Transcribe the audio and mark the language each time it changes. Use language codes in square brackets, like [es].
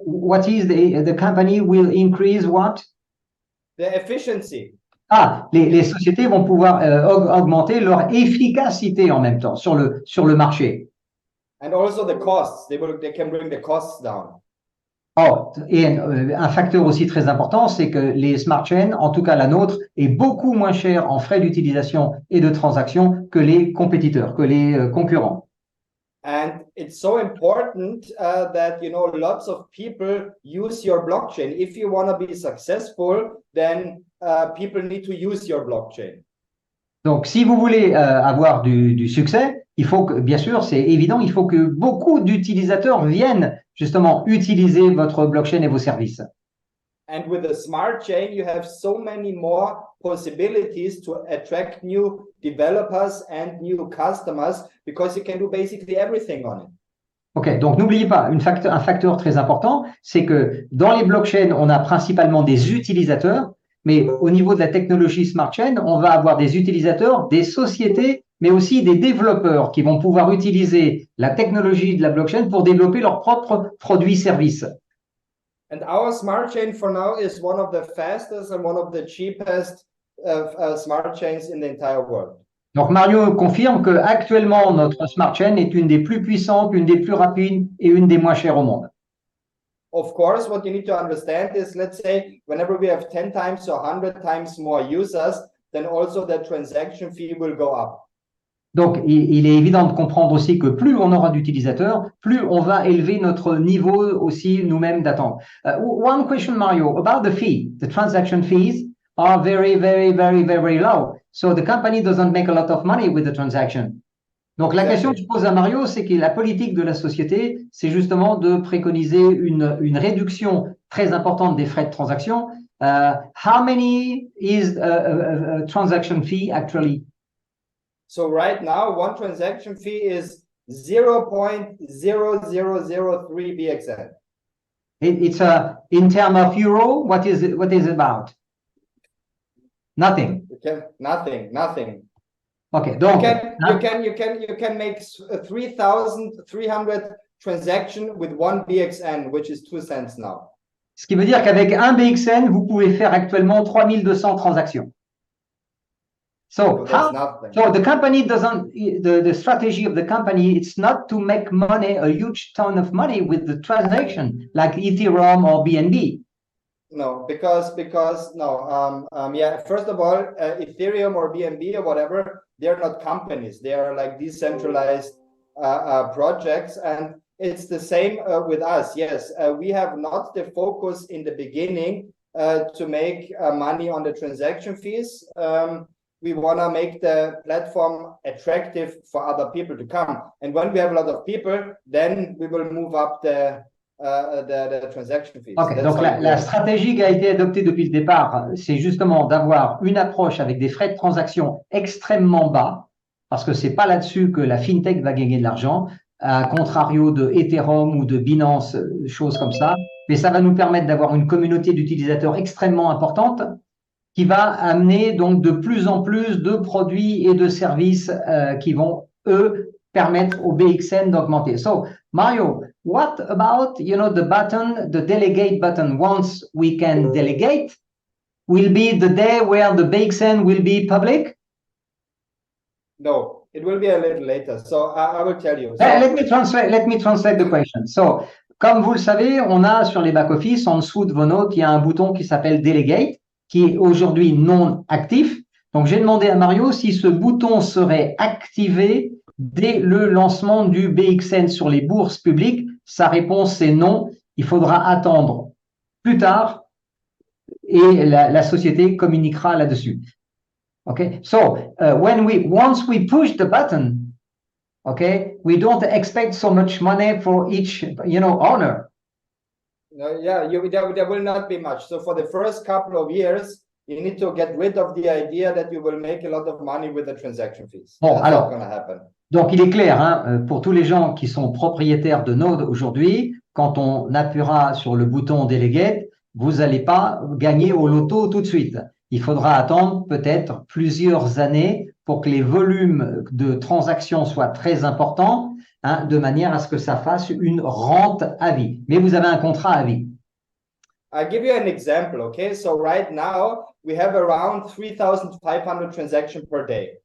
[en] What is the company will increase what? The efficiency. [fr] Ah, les sociétés vont pouvoir augmenter leur efficacité en même temps sur le marché. [en] And also the costs. They can bring the costs down. [fr] Oh, et un facteur aussi très important, c'est que les smart chains, en tout cas la nôtre, est beaucoup moins chère en frais d'utilisation et de transaction que les compétiteurs, que les concurrents. [en] And it's so important that, you know, lots of people use your blockchain. If you want to be successful, then people need to use your blockchain. [fr] Donc, si vous voulez avoir du succès, il faut que, bien sûr, c'est évident, il faut que beaucoup d'utilisateurs viennent justement utiliser votre blockchain et vos services. [en] And with a smart chain, you have so many more possibilities to attract new developers and new customers because you can do basically everything on it. [fr] Ok, donc n'oubliez pas, un facteur très important, c'est que dans les blockchains, on a principalement des utilisateurs, mais au niveau de la technologie smart chain, on va avoir des utilisateurs, des sociétés, mais aussi des développeurs qui vont pouvoir utiliser la technologie de la blockchain pour développer leurs propres produits-services. [en] And our smart chain for now is one of the fastest and one of the cheapest smart chains in the entire world. [fr] Donc Mario confirme que actuellement notre smart chain est une des plus puissantes, une des plus rapides et une des moins chères au monde. [en] Of course, what you need to understand is, let's say, whenever we have 10 times or 100 times more users, then also the transaction fee will go up. [fr] Donc, il est évident de comprendre aussi que plus on aura d'utilisateurs, plus on va élever notre niveau aussi nous-mêmes d'attente. [en] One question, Mario, about the fee. The transaction fees are very, very, very, very low. So the company doesn't make a lot of money with the transaction. [fr] Donc, la question que je pose à Mario, c'est que la politique de la société, c'est justement de préconiser une réduction très importante des frais de transaction. [en] How many is a transaction fee actually? So right now, one transaction fee is 0.0003 BXN. It's in terms of euro. What is it about? Nothing. Nothing. [fr] Okay, donc [en] you can make 3,300 transactions with one BXN, which is 2 cents now. [fr] Ce qui veut dire qu'avec un BXN, vous pouvez faire actuellement 3200 transactions. [en] So the company doesn't, the strategy of the company, it's not to make money, a huge ton of money with the transaction like Ethereum or BNB. No, because no, first of all, Ethereum or BNB or whatever, they're not companies. They are like decentralized projects, and it's the same with us. Yes, we have not the focus in the beginning to make money on the transaction fees. we want to make the platform attractive for other people to come. And when we have a lot of people, then we will move up the transaction fees. [fr] Ok, donc la stratégie qui a été adoptée depuis le départ, c'est justement d'avoir une approche avec des frais de transaction extrêmement bas, parce que c'est pas là-dessus que la fintech va gagner de l'argent, à contrario de Ethereum ou de Binance, choses comme ça. Mais ça va nous permettre d'avoir une communauté d'utilisateurs extrêmement importante qui va amener donc de plus en plus de produits et de services qui vont, eux, permettre au BXN d'augmenter. [en] So, Mario, what about, the button, the delegate button? Once we can delegate, will be the day where the BXN will be public? No, it will be a little later. So I will tell you. So, let me translate the question. [fr] So, comme vous le savez, on a sur les back-office, en dessous de vos notes, il y a un bouton qui s'appelle Delegate, qui est aujourd'hui non actif. Donc, j'ai demandé à Mario si ce bouton serait activé dès le lancement du BXN sur les bourses publiques. Sa réponse est non. Il faudra attendre plus tard et la société communiquera là-dessus. [en] Okay, so once we push the button, okay, we don't expect so much money for each, owner. Yeah, there will not be much. So for the first couple of years, you need to get rid of the idea that you will make a lot of money with the transaction fees. [fr] Bon, [en] That's [fr] alors, [en] not going to happen. [fr] Donc il est clair, pour tous les gens qui sont propriétaires de Node aujourd'hui, quand on appuiera sur le bouton Delegate, vous n'allez pas gagner au loto tout de suite. Il faudra attendre peut-être plusieurs années pour que les volumes de transactions soient très importants, de manière à ce que ça fasse une rente à vie. Mais vous avez un contrat à vie. [en] I'll give you an example, okay? So right now, we have around 3,500 transactions per day.